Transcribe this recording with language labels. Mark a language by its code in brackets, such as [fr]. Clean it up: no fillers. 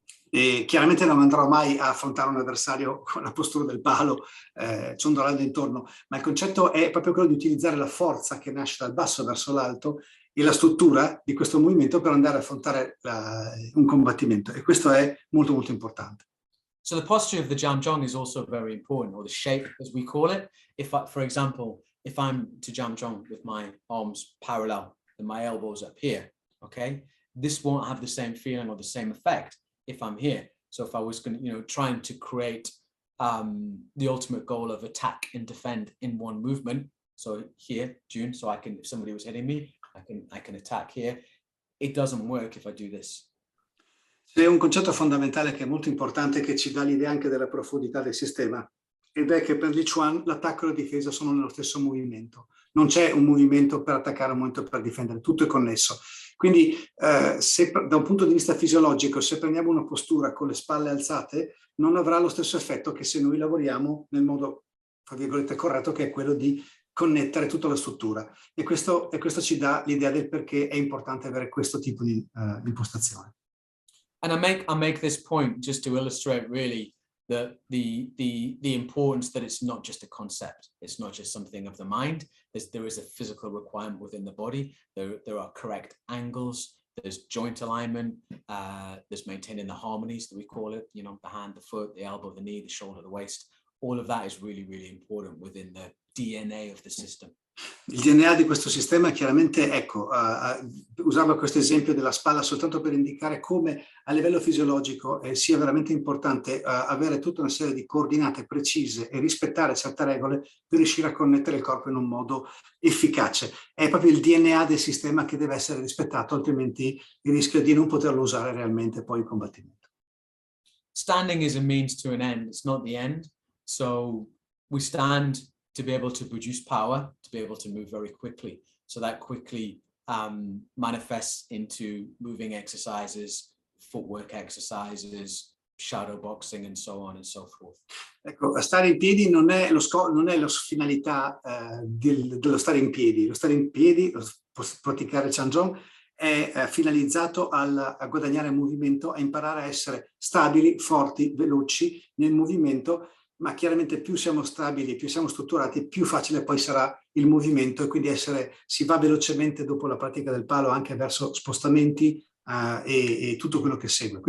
[it] E chiaramente non andrò mai a affrontare un avversario con la postura del palo, ciondolando intorno, ma il concetto è proprio quello di utilizzare la forza che nasce dal basso verso l'alto e la struttura di questo movimento per andare a affrontare un combattimento, e questo è molto molto importante. [en] So the posture of the Jam Zhong is also very important, or the shape as we call it. For example, if I'm to Jam Zhong with my arms parallel and my elbows up here, okay, this won't have the same feeling or the same effect if I'm here. So if I was going to, trying to create the ultimate goal of attack and defend in one movement, so here, June, so if somebody was hitting me, I can attack here. It doesn't work if I do this. [it] C'è un concetto fondamentale che è molto importante, che ci dà l'idea anche della profondità del sistema, ed è che per Li Chuan l'attacco e la difesa sono nello stesso movimento. Non c'è un movimento per attaccare, un movimento per difendere, tutto è connesso. Quindi se da un punto di vista fisiologico, se prendiamo una postura con le spalle alzate, non avrà lo stesso effetto che se noi lavoriamo nel modo, tra virgolette, corretto, che è quello di connettere tutta la struttura. E questo ci dà l'idea del perché è importante avere questo tipo di impostazione. [en] And I make this point just to illustrate really the importance that it's not just a concept. It's not just something of the mind. There is a physical requirement within the body. There are correct angles. There's joint alignment. There's maintaining the harmonies that we call it. The hand, the foot, the elbow, the knee, the shoulder, the waist. All of that is really, really important within the DNA of the system. [it] Il DNA di questo sistema chiaramente, usavo questo esempio della spalla soltanto per indicare come a livello fisiologico sia veramente importante avere tutta una serie di coordinate precise e rispettare certe regole per riuscire a connettere il corpo in un modo efficace. È proprio il DNA del sistema che deve essere rispettato, altrimenti il rischio di non poterlo usare realmente poi in combattimento. [en] Standing is a means to an end, it's not the end. So we stand to be able to produce power, to be able to move very quickly. So that quickly manifests into moving exercises, footwork exercises, shadow boxing, and so on and so forth. [it] Ecco, stare in piedi non è la finalità dello stare in piedi. Lo stare in piedi, praticare Chan Zhong, è finalizzato a guadagnare movimento, a imparare a essere stabili, forti, veloci nel movimento, ma chiaramente più siamo stabili, più siamo strutturati, più facile poi sarà il movimento, e quindi si va velocemente dopo la pratica del palo anche verso spostamenti e tutto quello che segue.